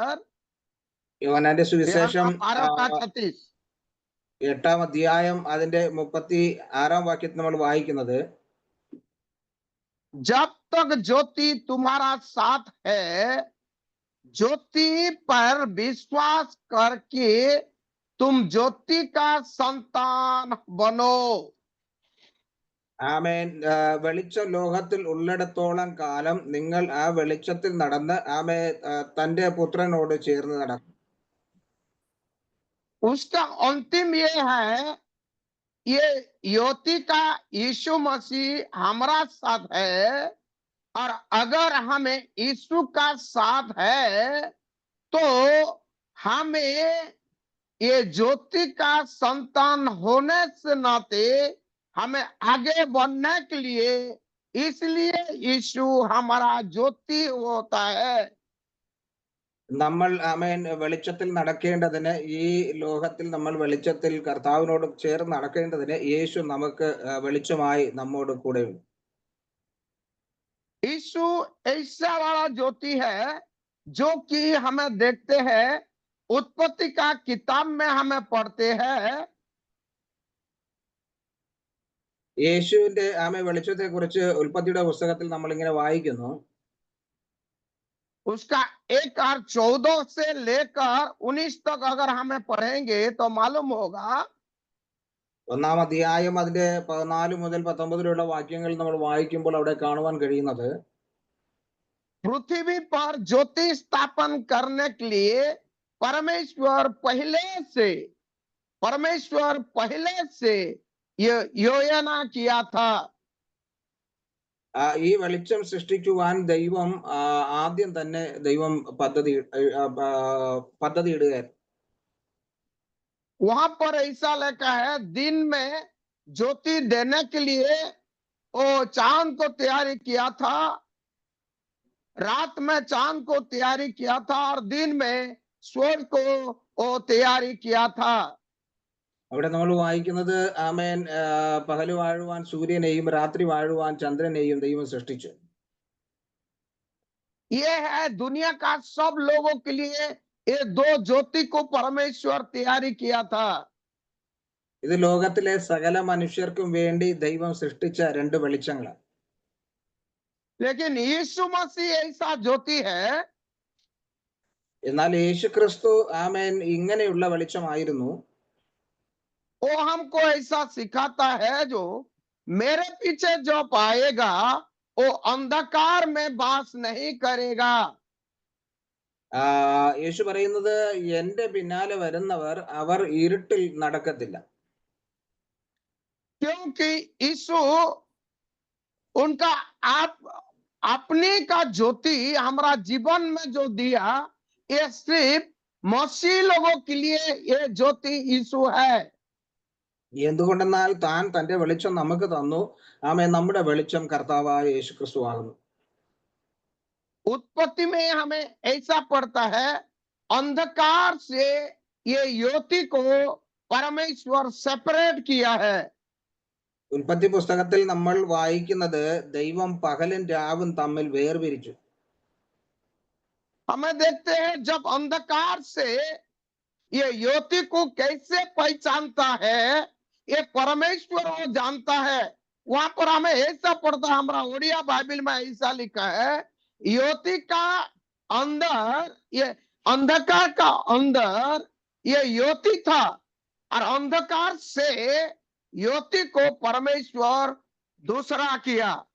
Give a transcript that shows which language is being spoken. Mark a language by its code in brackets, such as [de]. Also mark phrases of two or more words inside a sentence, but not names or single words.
[ml] യോഹന്നാന്റെ സുവിശേഷം 12:36 8-ാം അധ്യായം അതിന്റെ 36-ാം വാക്യത്തിൽ നമ്മൾ വായിക്കുന്നത്, [hi] जब तक ज्योति तुम्हारा साथ है, ज्योति पर विश्वास करके तुम ज्योति का संतान बनो। [ml] ആമേൻ. വെളിച്ചം ലോകത്തിൽ ഉള്ളിടത്തോളം കാലം നിങ്ങൾ ആ വെളിച്ചത്തിൽ നടന്ന് തന്റെ പുത്രനോട് ചേർന്ന് നടക്കും. [hi] उसका अंतिम ये है, ये ज्योति का यीशु मसीह हमारा साथ है और अगर हमें यीशु का साथ है तो हमें ये ज्योति का संतान होने से नाते हमें आगे बढ़ने के लिए, इसलिए यीशु हमारा ज्योति होता है। [ml] നമ്മൾ ആമേൻ വെളിച്ചത്തിൽ നടക്കേണ്ടതിന്, ഈ ലോകത്തിൽ നമ്മൾ വെളിച്ചത്തിൽ കർത്താവിനോട് ചേർന്ന് നടക്കേണ്ടതിന് യേശു നമുക്ക് വെളിച്ചമായി നമ്മോട് കൂടെയുണ്ട്. [hi] यीशु ऐसा वाला ज्योति है जो कि हमें देखते हैं, उत्पत्ति का किताब में हमें पढ़ते हैं। [ml] യേശുവിന്റെ ആമേ വെളിച്ചത്തെ കുറിച്ച് ഉൽപ്പത്തിയുടെ പുസ്തകത്തിൽ നമ്മൾ ഇങ്ങനെ വായിക്കുന്നു. [hi] उसका 1 और 14 से लेकर 19 तक अगर हमें पढ़ेंगे तो मालूम होगा, [ml] ഒന്നാം അധ്യായം അതിന്റെ 14 മുതൽ 19 വാക്യങ്ങൾ നമ്മൾ വായിക്കുമ്പോൾ അവിടെ കാണുവാൻ കഴിയുന്നത്, [hi] पृथ्वी पर ज्योति स्थापन करने के लिए परमेश्वर पहले से ये योजना किया था। [ml] ഈ വെളിച്ചം സൃഷ്ടിക്കുവാൻ ദൈവം ആദ്യം തന്നെ ദൈവം പദ്ധതി ഇടുകയായിരുന്നു. [hi] वहां पर ऐसा लिखा है, दिन में ज्योति देने के लिए वो चांद को तैयारी किया था, रात में चांद को तैयारी किया था, और दिन में सूर्य को वो तैयारी किया था। [ml] അവിടെ നമ്മൾ വായിക്കുന്നത് ആമേൻ പകല് വാഴുവാൻ സൂര്യനെയും രാത്രി വാഴുവാൻ ചന്ദ്രനെയും ദൈവം സൃഷ്ടിച്ചു. [hi] ये है दुनिया का सब लोगों के लिए ये 2 ज्योति को परमेश्वर तैयारी किया था। [ml] ഇത് ലോകത്തിലെ സകല മനുഷ്യർക്കും വേണ്ടി ദൈവം സൃഷ്ടിച്ച 2 വെളിച്ചങ്ങളാണ്. [hi] लेकिन यीशु मसीह ऐसा ज्योति है, [ml] എന്നാൽ യേശു ക്രിസ്തു ആമേൻ ഇങ്ങനെയുള്ള വെളിച്ചമായിരുന്നു. [hi] वो हमको ऐसा सिखाता है, जो मेरे पीछे जो आएगा वो अंधकार में वास नहीं करेगा। [ml] യേശു പറയുന്നത്, എന്റെ പിന്നാലെ വരുന്നവർ അവർ ഇരുട്ടിൽ നടക്കത്തില്ല. [hi] क्योंकि यीशु उनका अपने का ज्योति हमारा जीवन में जो दिया, ये सिर्फ मसीह लोगों के लिए ये ज्योति यीशु है। [ml] എന്തുകൊണ്ടെന്നാൽ താൻ തന്റെ വെളിച്ചം നമുക്ക് തന്നു. ആമേൻ നമ്മുടെ വെളിച്ചം കർത്താവായ യേശു ക്രിസ്തു ആകുന്നു. [hi] उत्पत्ति में हमें ऐसा पड़ता है, अंधकार से ये ज्योति को परमेश्वर सेपरेट किया है। [ml] ഉൽപ്പത്തി പുസ്തകത്തിൽ നമ്മൾ വായിക്കുന്നത്, ദൈവം പകലും രാവും തമ്മിൽ വേർപിരിച്ചു. [hi] हमें देखते हैं जब अंधकार से ये ज्योति को कैसे पहचानता है, ये परमेश्वर वो जानता है। वहां पर हमें ऐसा पढ़ता है, हमारा ओडिया बाइबल में ऐसा लिखा है, ज्योति का अंदर, ये अंधकार का अंदर ये ज्योति था, और अंधकार से ज्योति को परमेश्वर दूसरा किया।